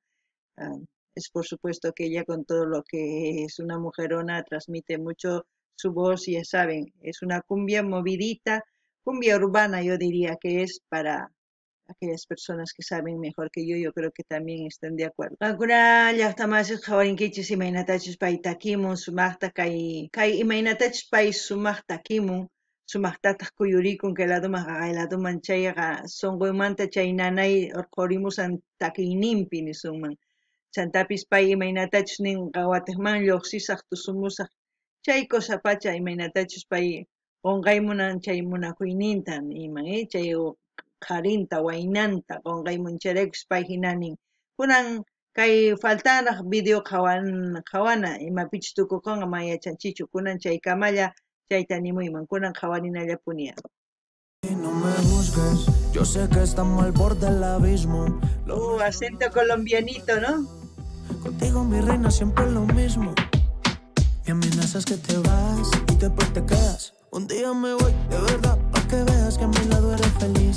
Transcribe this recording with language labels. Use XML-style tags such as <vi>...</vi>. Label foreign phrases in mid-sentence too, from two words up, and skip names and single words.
<es>Ah, es por supuesto que ella con todo lo que es una mujerona transmite mucho su voz, y ya saben, es una cumbia movidita, cumbia urbana yo diría que es para aquellas personas que saben mejor que yo creo que también están de acuerdo.</es> <qu>Kankuna llaqtamasiq hawarinkichis imaynatachus pay takimun sumaqta kay imaynatachus pay sumaqta takimun sumaqtataq kuyurikun kay ladoman qaqay ladoman chayqa sunquymanta chay nanay qurimusan takiyninpi nisunman. Chantapis pay imaynatachus nin qawatiqman lluqsisaq tusumusaq chay kosapacha imaynatachus pay qunqaymunan chay munakuyninta iman chay qarinta waynanta qunqaymuncharaykus pay hinanin kunan kay faltanaq video qhawana imapichus tukuqanqa mayachanchichu kunan chaykamalla chayta nimuyman kunan qhawarinallapuni.</qu> <es>No me juzgues, yo sé que estamos al borde del abismo. Acento colombianito, ¿no? Contigo, mi reina, siempre es lo mismo. Me amenazas que te vas y después te quedas. Un día me voy, de verdad, para que veas que a mi lado eres feliz.</es>